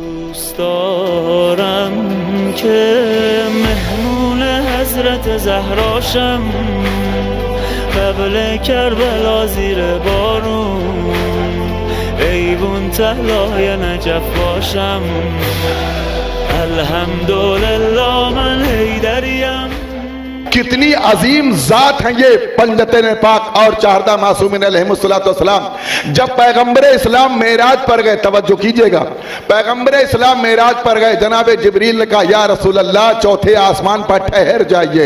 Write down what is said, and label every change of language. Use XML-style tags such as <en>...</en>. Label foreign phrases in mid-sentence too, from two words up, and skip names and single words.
<fa>دوست دارم که مهمون حضرت زهراشم، قبل کربلا زیر بارون ایوون تهلای نجف باشم. الحمدللہ من حیدریم.</fa> <ur>کتنی عظیم ذات ہیں یہ پنجتین پاک اور چاردہ معصومین</ur> <ar>علیہ السلام.</ar> <ur>جب پیغمبر اسلام معراج پر گئے، توجہ کیجئے گا، پیغمبر اسلام معراج پر گئے، جناب جبریل نے کہا</ur> <ar>یا رسول اللہ</ar> <ur>چوتھے آسمان پر ٹھہر جائیے.</ur>